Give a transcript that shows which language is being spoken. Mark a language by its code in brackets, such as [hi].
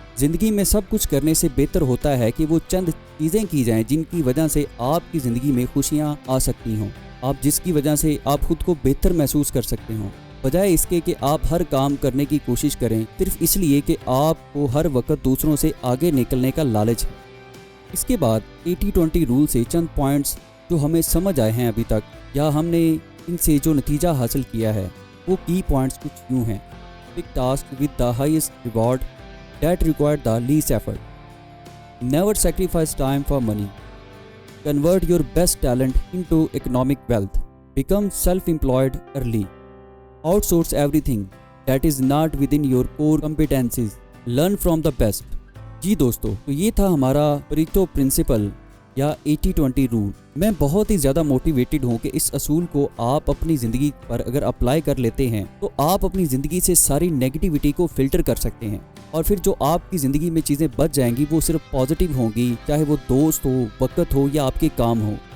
[hi] ज़िंदगी में सब कुछ करने से बेहतर होता है कि वो चंद चीज़ें की जाएं जिनकी वजह से आपकी ज़िंदगी में खुशियाँ आ सकती हों, आप जिसकी वजह से आप खुद को बेहतर महसूस कर सकते हों, बजाय इसके कि आप हर काम करने की कोशिश करें सिर्फ इसलिए कि आपको हर वक्त दूसरों से आगे निकलने का लालच है। इसके बाद 80-20 रूल से चंद पॉइंट्स जो हमें समझ आए हैं अभी तक या हमने इनसे जो नतीजा हासिल किया है, वो की पॉइंट्स कुछ यूँ हैं। [en] Big task with the highest reward that required the least effort. Never sacrifice time for money. Convert your best talent into economic wealth. Become self-employed early. Outsource everything that is not within your core competencies. Learn from the best. [hi] जी दोस्तों, तो ये था हमारा Pareto principal या 80-20 rule. मैं बहुत ही ज़्यादा motivated हूँ कि इस असूल को आप अपनी ज़िंदगी पर अगर अप्लाई कर लेते हैं तो आप अपनी ज़िंदगी से सारी नेगेटिविटी को फिल्टर कर सकते हैं और फिर जो आपकी ज़िंदगी में चीज़ें बच जाएंगी वो सिर्फ पॉजिटिव होंगी, चाहे वो दोस्त हो, वक्त हो या आपके काम हो।